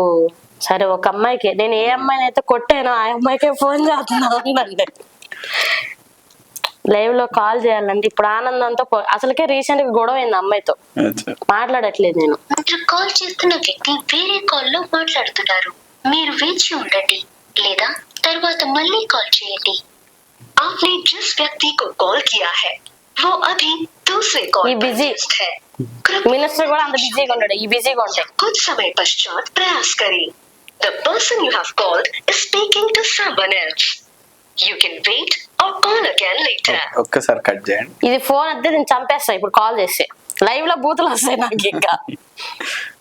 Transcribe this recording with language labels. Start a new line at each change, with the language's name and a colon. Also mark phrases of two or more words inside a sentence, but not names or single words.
Telugu: సరే ఒక అమ్మాయికి, నేను ఏ అమ్మాయిని అయితే కొట్టానో ఆ అమ్మాయికే ఫోన్ చేస్తున్నాను. లైవ్ లో కాల్ చేయాలండి. ఇప్పుడు ఆనందంతో అసలుకే రీసెంట్ గా గొడవ అయింది అమ్మాయితో, మాట్లాడట్లేదు నేను. కాల్ చేస్తున్న వ్యక్తి వేరే కాల్ లో మాట్లాడుతున్నారు, మీరు వేచి ఉండండి లేదా తర్వాత మళ్ళీ కాల్ చేయండి.
Hindi: आपने जिस व्यक्ति को कॉल किया है वो अभी दूसरे कॉल पर व्यस्त है.
Telugu: మినిస్టర్ కూడా అంత బిజీగా ఉన్నాడు, ఈ బిజీగా ఉంటాయి.
Hindi: कुछ समय पश्चात प्रयास करें.
English: The person you have called is speaking to someone else. You can wait or call again later.
Telugu: ఒక్కసారి కట్ చేయండి. ఇది ఫోన్ అయితే నేను చంపేస్తా ఇప్పుడు కాల్ చేస్తే. లైవ్ లో బూతులు వస్తాయి నాకు ఇంకా.